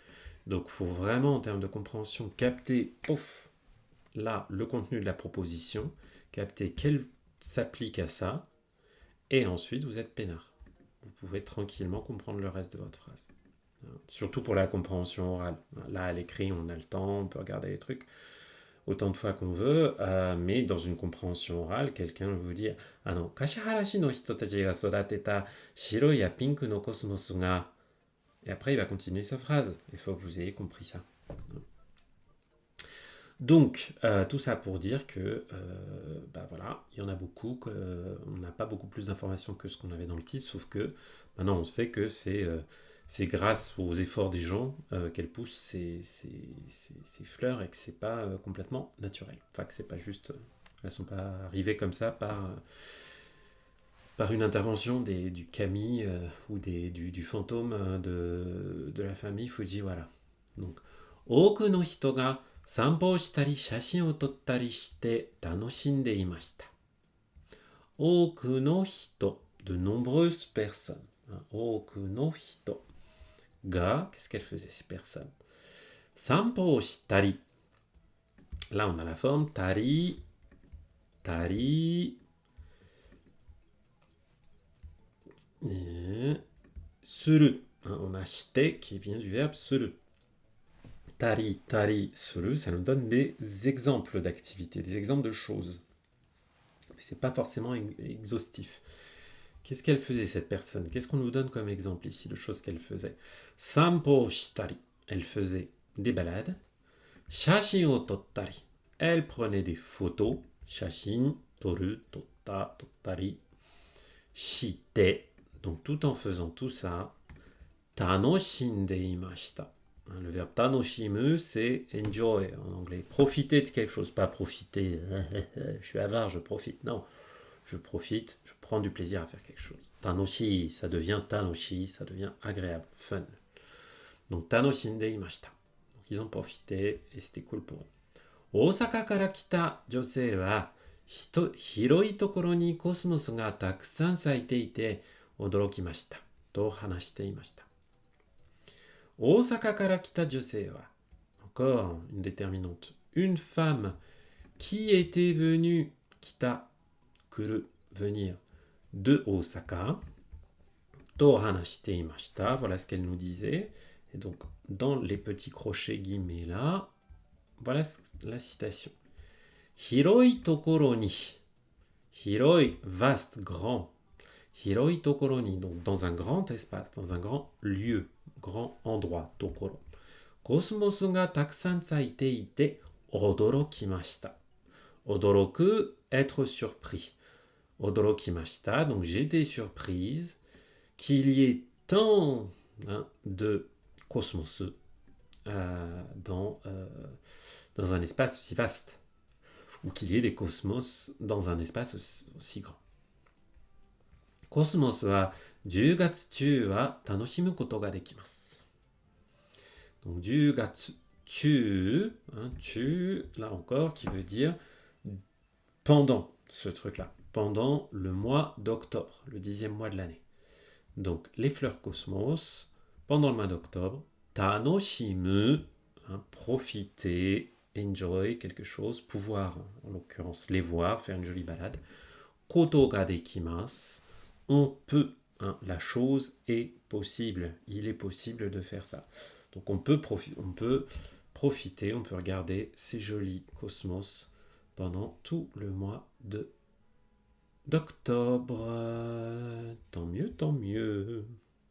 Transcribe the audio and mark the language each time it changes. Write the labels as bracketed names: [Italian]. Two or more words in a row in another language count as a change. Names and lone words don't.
[French] Donc il faut vraiment, en termes de compréhension, capter, là, le contenu de la proposition, capter quel s'applique à ça, et ensuite vous êtes peinard. Vous pouvez tranquillement comprendre le reste de votre phrase. Surtout pour la compréhension orale. Là, à l'écrit, on a le temps, on peut regarder les trucs autant de fois qu'on veut, mais dans une compréhension orale, quelqu'un vous dit [Japanese] 柏原市の人たちが育てた白やピンクのコスモスが. [French] Et après, il va continuer sa phrase. Il faut que vous ayez compris ça. Donc, tout ça pour dire que, voilà, il y en a beaucoup, on n'a pas beaucoup plus d'informations que ce qu'on avait dans le titre, sauf que maintenant on sait que c'est grâce aux efforts des gens qu'elles poussent ces fleurs et que c'est pas complètement naturel. Enfin, que c'est pas juste, elles sont pas arrivées comme ça par une intervention du kami ou du fantôme de la famille Fujiwara. [Japanese] Donc, 多くの人が散歩したり写真を撮ったりして楽しんでいました. 多くの人, [French] de nombreuses personnes. [Japanese] 多くの人. Ga, [French] qu'est-ce qu'elles faisaient ces personnes? [Japanese] 散歩したり. [French] Là, on a la forme tari, suru. On a shite qui vient du verbe suru. Tari, suru, ça nous donne des exemples d'activités, des exemples de choses. Mais c'est pas forcément exhaustif. Qu'est-ce qu'elle faisait, cette personne? Qu'est-ce qu'on nous donne comme exemple ici de choses qu'elle faisait? [Japanese] 散歩したり. [French] Elle faisait des balades. [Japanese] 写真を撮ったり. [French] Elle prenait des photos. [Japanese] 写真、撮る、撮った、撮ったり. Shite. [French] Donc tout en faisant tout ça, [Japanese] 楽しんでいました. [French] Le verbe tanoshimu, c'est enjoy en anglais. Profiter de quelque chose, pas profiter. Je suis avare, je profite. Non, je profite, je prends du plaisir à faire quelque chose. Tanoshi, ça devient agréable, fun. Donc [Japanese] 楽しんでいました. [French] Donc ils ont profité et c'était cool pour eux. [Japanese] 大阪から来た女性は広いところにコスモスがたくさん咲いていて驚きましたと話していました. 大阪から来た女性は. [French] Encore une déterminante. Une femme qui était venue, kita, kuru, venir, de Osaka, [Japanese] と話していました, [French] voilà ce qu'elle nous disait. Et donc, dans les petits crochets guillemets là, voilà la citation. [Japanese] 広いところに. Hiroi, [French] vaste, grand. [Japanese] 広いところに, [French] donc dans un grand espace, dans un grand lieu, grand endroit, tokoro. [Japanese] コスモスがたくさん咲いていて驚きました. Odoroku, [French] être surpris. Odorokimashita, donc j'étais surprise qu'il y ait tant de cosmos dans un espace aussi vaste, ou qu'il y ait des cosmos dans un espace aussi grand. [Japanese] コスモスは10月中は楽しむことができます。Donc 10月中, [French] là encore, qui veut dire pendant ce truc-là, pendant le mois d'octobre, le 10e mois de l'année. Donc les fleurs cosmos, pendant le mois d'octobre, tanoshimu, profiter, enjoy quelque chose, pouvoir, en l'occurrence les voir, faire une jolie balade. [Japanese] ことができます, [French] on peut, la chose est possible, il est possible de faire ça. Donc on peut profiter, on peut regarder ces jolis cosmos pendant tout le mois d'octobre. Tant mieux, tant mieux.